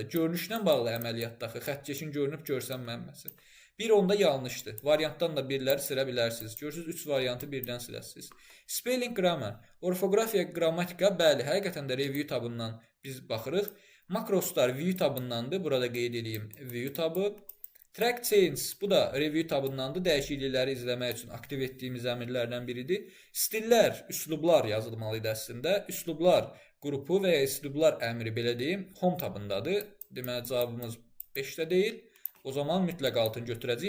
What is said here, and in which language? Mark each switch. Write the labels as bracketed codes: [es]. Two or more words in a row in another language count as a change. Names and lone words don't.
[az] Görünüşdən bağlı əməliyyatdakı xəttkeşin görünüb görsənməməsi. Bir onda yanlışdır. Variantdan da birləri silə bilərsiniz. Görürsünüz, 3 variantı birdən siləsiniz. [en] Spelling grammar, [az] orfoqrafiya, qrammatika, bəli, həqiqətən də review tabından biz baxırıq. Makroslar view tabındandır. Burada qeyd edeyim view tabı. [en] Track change, [az] bu da review tabındandır. Dəyişiklikləri izləmək üçün aktiv etdiyimiz əmrlərdən biridir. Stillər, üslublar yazılmalıydı əslində. Üslublar qrupu və ya üslublar əmri belə deyim, home tabındadır. Deməli, cavabımız 5-də deyil. O zaman mütləq altını götürəcəyik.